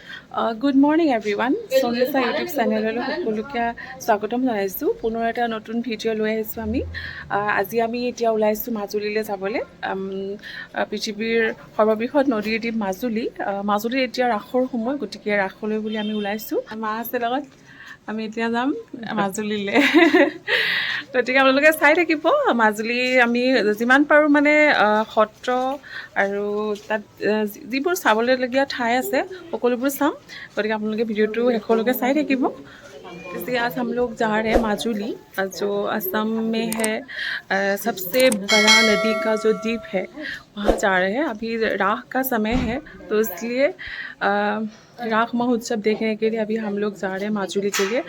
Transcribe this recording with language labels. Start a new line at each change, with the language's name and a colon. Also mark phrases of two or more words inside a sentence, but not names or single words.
English: Good morning everyone.
Assamese: Sonrisa YouTube channel সকলোকে স্বাগতম জনাইছো। পুনৰ এটা নতুন ভিডিঅ' লৈ আহিছো আমি। আজি আমি এতিয়া ওলাইছো মাজুলীলৈ যাবলৈ। পৃথিৱীৰ সৰ্ববৃহৎ নদীৰ দ্বীপ মাজুলী। মাজুলীৰ এতিয়া ৰাসৰ সময়, গতিকে ৰাসলৈ বুলি আমি ওলাইছো। মা আছে লগত, আমি এতিয়া যাম মাজুলীলৈ। গতিকে আপোনালোকে চাই থাকিব। মাজুলী আমি যিমান পাৰোঁ মানে সত্ৰ আৰু তাত যিবোৰ চাবলগীয়া ঠাই আছে সকলোবোৰ চাম। গতিকে আপোনালোকে ভিডিঅ'টো শেষলৈকে চাই থাকিব।
Hindi: जैसे आज हम लोग जा रहे हैं माजुली, जो असम में है। सबसे बड़ा नदी का जो द्वीप है वहाँ जा रहे हैं। अभी राख का समय है, तो इसलिए राख महोत्सव देखने के लिए अभी हम लोग जा रहे हैं माजुली के लिए।